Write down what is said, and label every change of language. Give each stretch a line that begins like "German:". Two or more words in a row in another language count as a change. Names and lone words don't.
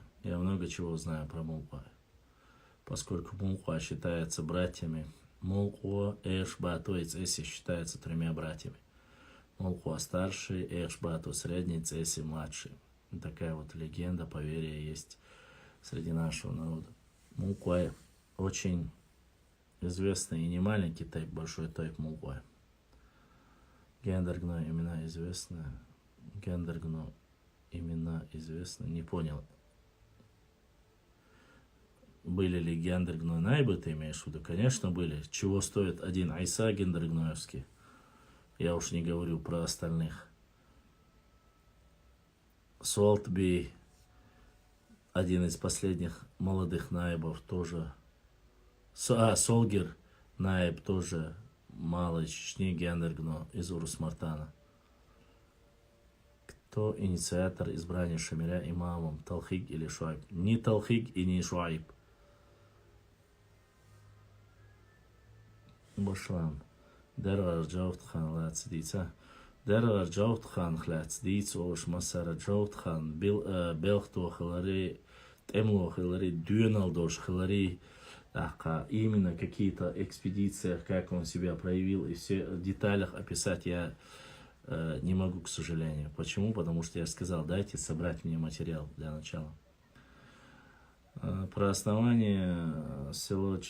Russian: Я много чего знаю про Мулхуая. Поскольку Мулхуа считается братьями, Мулхуа, Эшбату и Цеси считаются 3 братьями. Мулхуа старший, Эшбату средний, Цеси младший. Такая вот легенда, поверье есть среди нашего народа. Мулхуа очень известный и не маленький тайп, большой тайп Мулхуа. Гендергно имена известны. Гендергно имена известны. Не понял. Были ли Гендергно найбы, ты имеешь в виду? Конечно, были. Чего стоит один Айса Гендергноевский? Я уж не говорю про остальных. Солтби, один из последних молодых наибов, тоже. Солгер наиб, тоже малой Чечни, Гендергно из Урус-Мартана. Кто инициатор избрания Шамиля имамом, Талхиг или Шуайб? Не Талхиг и не Шуайб. Башлам. Дервар Джаутхан Лацдица. Дервар Джаутхан Хлацдиц, Ош Масара Джаутхан, Белхто Халари, Темло Халари, Дюналдош Халари. Именно какие-то экспедиции, как он себя проявил, и все в деталях описать я не могу, к сожалению. Почему? Потому что я сказал, дайте собрать мне материал для начала. Про основание село